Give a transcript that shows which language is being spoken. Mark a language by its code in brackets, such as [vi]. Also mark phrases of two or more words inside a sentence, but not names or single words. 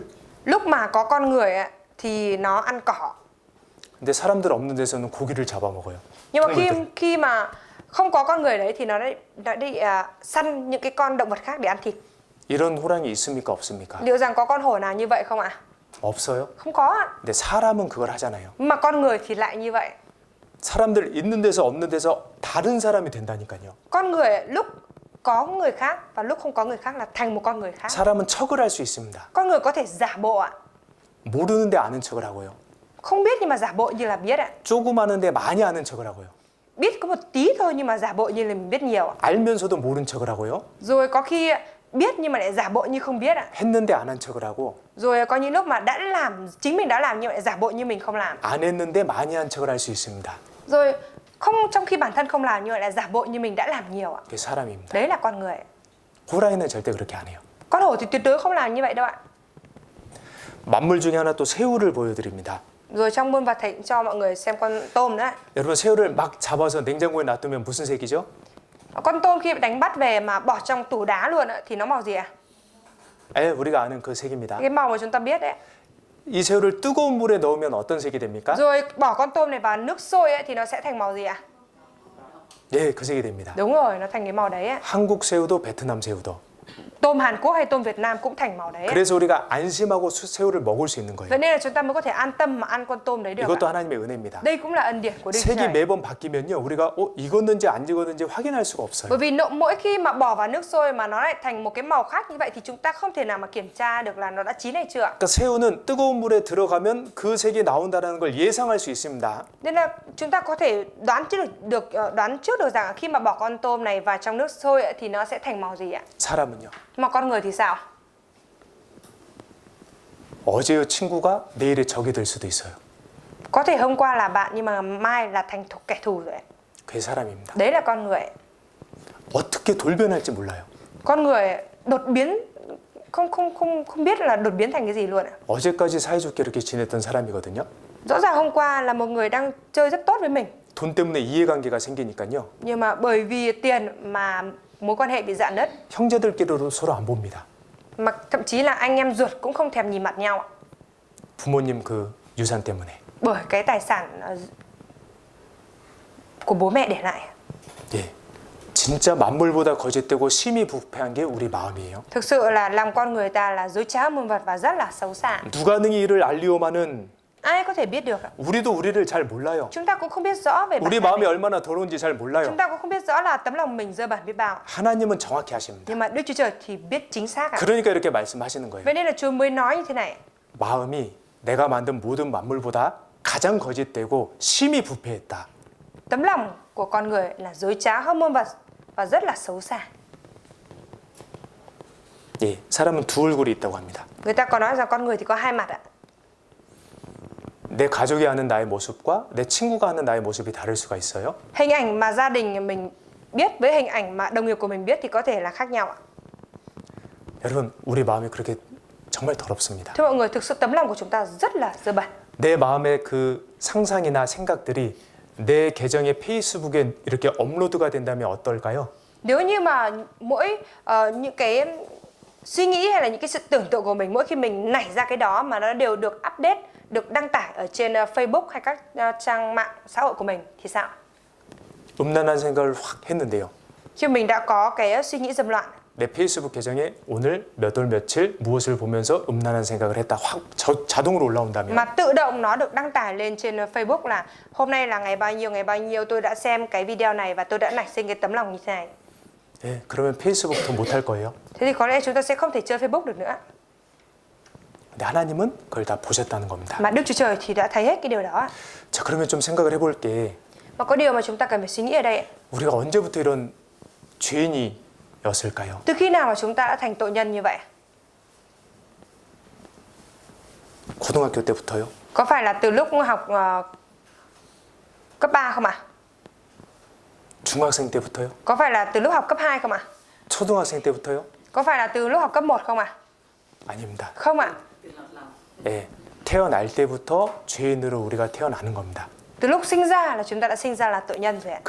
[vi] Lúc mà có con người ạ, thì nó ăn cỏ. [ko] 근데 사람들 없는 데서는 고기를 잡아먹어요. [vi] Nhưng mà [ko] 동물들. [vi] khi mà không có con người đấy thì nó đi săn những cái con động vật khác để ăn thịt. [ko] 이런 호랑이 있습니까? 없습니까? [vi] Liệu rằng có con hổ nào như vậy không ạ? [ko] 없어요. [vi] Không có ạ. [ko] 근데 사람은 그걸 하잖아요. [vi] Mà con người thì lại như vậy. [ko] 사람들 있는 데서 없는 데서 다른 사람이 된다니까요. [vi] Con người lúc có người khác và lúc không có người khác là thành một con người khác. [ko] 사람은 척을 할 수 있습니다. [vi] Con người có thể giả bộ ạ. [ko] 모르는데 아는 척을 하고요. [vi] Không biết nhưng mà giả bộ như là biết ạ. [ko] 조금 아는데 많이 아는 척을 하고요. [vi] Biết có một tí thôi nhưng mà giả bộ như là mình biết nhiều ạ. [ko] 알면서도 모른 척을 하고요. [vi] Rồi có khi biết nhưng mà lại giả bộ như không biết ạ. [ko] 했는데 안 한 척을 하고 [vi] Rồi có những lúc mà đã làm, chính mình đã làm nhưng lại giả bộ như mình không làm. [ko] 안 했는데 많이 한 척을 할 수 있습니다. [vi] Rồi không, trong khi bản thân không làm nhưng lại giả bộ như mình đã làm nhiều ạ. [ko] 그게 사람입니다. [vi] Đấy là con người. [ko] 호랑이는 절대 그렇게 안 해요. [vi] Con hổ thì tuyệt đối không làm như vậy đâu ạ. [ko] 만물 중에 하나 또 새우를 보여드립니다. [vi] Rồi trong muôn vật thầy cũng cho mọi người xem con tôm nữa ạ. [ko] 여러분 새우를 막 잡아서 냉장고에 놔두면 무슨 색이죠? [vi] Con tôm khi đánh bắt về mà bỏ trong tủ đá luôn ạ, thì nó màu gì ạ? [ko] 예, 우리가 아는 그 색입니다. [vi] Cái màu mà chúng ta biết đấy. [ko] 이 새우를 뜨거운 물에 넣으면 어떤 색이 됩니까? [vi] Rồi bỏ con tôm này vào nước sôi ấy, thì nó sẽ thành màu gì ạ? [ko] 예, 그 색이 됩니다. [vi] Đúng rồi, nó thành cái màu đấy ạ. [ko] 한국 새우도 베트남 새우도. [vi] Tôm Hàn Quốc hay tôm Việt Nam cũng thành màu đấy ạ. [ko] 그래서 우리가 안심하고 새우를 먹을 수 있는 거예요. [vi] Vậy nên là chúng ta mới có thể an tâm mà ăn con tôm đấy được [ko] 이것도 [vi] ạ. [ko] 하나님의 은혜입니다. [vi] Đây cũng là ân điển của Đức [ko] 색이 [vi] Trời. [ko] 매번 바뀌면요, 우리가 익었는지 안 익었는지 확인할 수가 없어요. [vi] Bởi vì mỗi khi mà bỏ vào nước sôi mà nó lại thành một cái màu khác như vậy thì chúng ta không thể nào mà kiểm tra được là nó đã chín hay chưa ạ. [ko] 그러니까 새우는 뜨거운 물에 들어가면 그 색이 나온다는 걸 예상할 수 있습니다. [vi] Nên là chúng ta có thể đoán trước được rằng khi mà bỏ con tôm này vào trong nước sôi ấy, thì nó sẽ thành màu gì ạ? [ko] 사람은요, [vi] Mà con người thì sao? [ko] 어제의 친구가 내일의 적이 될 수도 있어요. [vi] Có thể hôm qua là bạn nhưng mà mai là thành kẻ thù rồi. [ko] 그게 사람입니다. [vi] Đấy là con người. [ko] 어떻게 돌변할지 몰라요. [vi] Con người đột biến không biết là đột biến thành cái gì luôn ạ. [ko] 어제까지 사이좋게 이렇게 지냈던 사람이거든요. [vi] Rõ ràng hôm qua là một người đang chơi rất tốt với mình, [ko] 돈 때문에 이해관계가 생기니까요. [vi] nhưng mà bởi vì tiền mà mối quan hệ bị rạn nứt, [ko] 형제들끼리도 서로 안 봅니다. [vi] mà thậm chí là anh em ruột cũng không thèm nhìn mặt nhau ạ. [ko] 부모님 그 유산 때문에. [vi] Bởi cái tài sản của bố mẹ để lại. [ko] 예, 진짜 만물보다 거짓되고 심히 부패한 게 우리 마음이에요. [vi] Thực sự là lòng con người ta là dối trá muôn vật và rất là xấu xa. [ko] 누가 능히 이를 알리오마는 [vi] Ai có thể biết được ạ? [ko] 우리도 우리를 잘 몰라요. [vi] Chúng ta cũng không biết rõ về bản [ko] 우리 [vi] thân [ko] 마음이 [vi] mình. [ko] 얼마나 더러운지 잘 몰라요. [vi] Chúng ta cũng không biết rõ là tấm lòng mình dơ bẩn biết bao. [ko] 하나님은 정확히 하십니다. [vi] Nhưng mà Đức Chúa Trời thì biết chính xác ạ. [ko] 그러니까 이렇게 말씀하시는 거예요. [vi] Vậy nên là Chúa mới nói như thế này. [ko] 마음이 내가 만든 모든 만물보다 가장 거짓되고 심히 부패했다. [vi] Tấm lòng của con người là dối trá hơn muôn vật và rất là xấu xa. [ko] 예, 사람은 두 얼굴이 있다고 합니다. [vi] Người ta có nói rằng con người thì có hai mặt ạ. [ko] 내 가족이 하는 나의 모습과 내 친구가 하는 나의 모습이 다를 수가 있어요. [vi] Hình ảnh mà gia đình mình biết với hình ảnh mà đồng nghiệp của mình biết thì có thể là khác nhau ạ. [ko] 여러분, 우리 마음이 그렇게 정말 더럽습니다. [vi] Thưa mọi người, thực sự tấm lòng của chúng ta rất là dơ bẩn. [ko] 내 마음의 그 상상이나 생각들이 내 계정의 페이스북에 이렇게 업로드가 된다면 어떨까요? [vi] Nếu như mà mỗi những cái suy nghĩ hay là những cái sự tưởng tượng của mình mỗi khi mình nảy ra cái đó mà nó đều được update, được đăng tải ở trên Facebook hay các trang mạng xã hội của mình thì sao? [ko] 음란한 생각을 확 했는데요. [vi] Khi mình đã có cái suy nghĩ dâm loạn, [ko] 내 페이스북 계정에 오늘 몇 월 며칠 무엇을 보면서 음란한 생각을 했다. 확 자동으로 올라온다면 [vi] mà tự động nó được đăng tải lên trên Facebook là hôm nay là ngày bao nhiêu tôi đã xem cái video này và tôi đã nảy sinh cái tấm lòng như thế này. [ko] 예, 그러면 페이스북 더 못할 거예요. [vi] Thế thì có lẽ chúng ta sẽ không thể chơi Facebook được nữa. [ko] 근데 하나님은 그걸 다 보셨다는 겁니다. [vi] Mà Đức Chúa Trời thì đã thấy hết cái điều đó. [ko] 자, 그러면 좀 생각을 해볼게. [vi] Và có điều mà chúng ta cần phải suy nghĩ ở đây. [ko] 우리가 언제부터 이런 죄인이었을까요? [vi] Từ khi nào mà chúng ta đã thành tội nhân như vậy? [ko] 고등학교 때부터요? [vi] Có phải là từ lúc học cấp 3 không ạ? [ko] 중학생 때부터요? [vi] Có phải là từ lúc học cấp 2 không ạ? [ko] 초등학생 때부터요? [vi] Có phải là từ lúc học cấp 1 không ạ? [ko] 아닙니다. [vi] Không ạ. [ko] 예, 태어날 때부터 죄인으로 우리가 태어나는 겁니다. [vi] Từ lúc sinh ra là chúng ta đã sinh ra là tội nhân rồi ạ.